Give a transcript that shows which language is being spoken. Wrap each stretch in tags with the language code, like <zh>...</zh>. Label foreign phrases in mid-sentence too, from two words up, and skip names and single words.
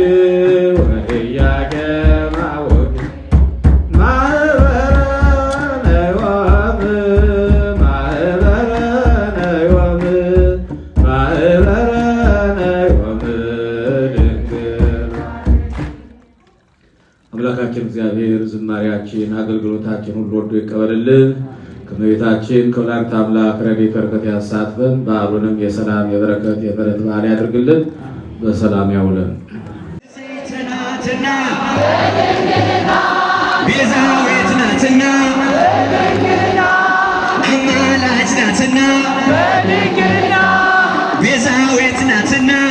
<gez>ወኢያቄም አቡኪ</gez> <am>ማህበረ ነዮም ማህበረ ነዮም ማህበረ ነዮም ድንግል አምላካችን እግዚአብሔር ዝማሬያችን አገልግሎታችን ሁሉ ወዶ ይቀበልልን። ከእመቤታችን ከወላዲተ አምላክ ረድኤት በረከት ያሳትፈን። በዓሉንም የሰላም የበረከት የምሕረት በዓል ያድርግልን። በሰላም ያውለን።</am> <ti>ናትና ቤዛዊት ናትና አማላጅ ናትና ቤዛዊት ናትና</ti>